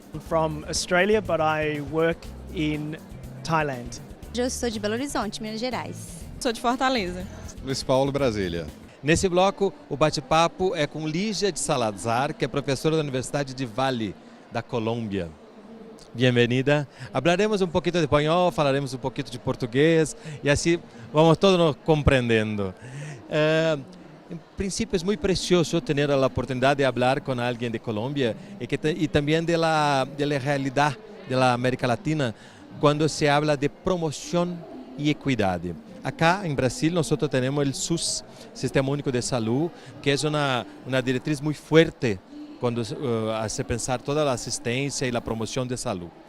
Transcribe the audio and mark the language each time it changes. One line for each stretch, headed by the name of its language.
English: I'm from Australia, but I work in Thailand.
Portuguese: Eu sou de Belo Horizonte, Minas Gerais. Sou de Fortaleza. Luiz Paulo, Brasília. Nesse bloco, o bate-papo é com Lígia de Salazar, que é professora da Universidade de Valle, da Colômbia. Bem-vinda. Hablaremos um pouquinho de espanhol, falaremos um pouquinho de português e assim vamos todos nos compreendendo.
Spanish: En principio es muy precioso tener la oportunidad de hablar con alguien de Colombia y también de la realidad de la América Latina cuando se habla de promoción y equidad. Acá en Brasil nosotros tenemos el SUS, Sistema Único de Salud, que es una directriz muy fuerte cuando hace pensar toda la asistencia y la promoción de salud.